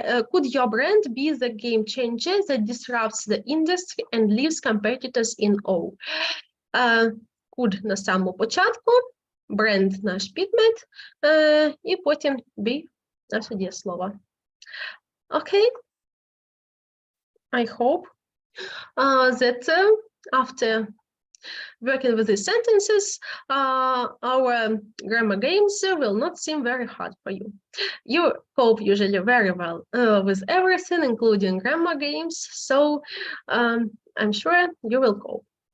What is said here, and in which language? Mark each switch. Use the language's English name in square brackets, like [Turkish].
[English] Could your brand be the game changer that disrupts the industry and leaves competitors in awe? [Ukrainian] Could на самому початку, бренд наш підмет, і потім be наше дієслово. [English] Okay. I hope that after working with these sentences, our grammar games will not seem very hard for you. You cope usually very well with everything, including grammar games, so I'm sure you will cope.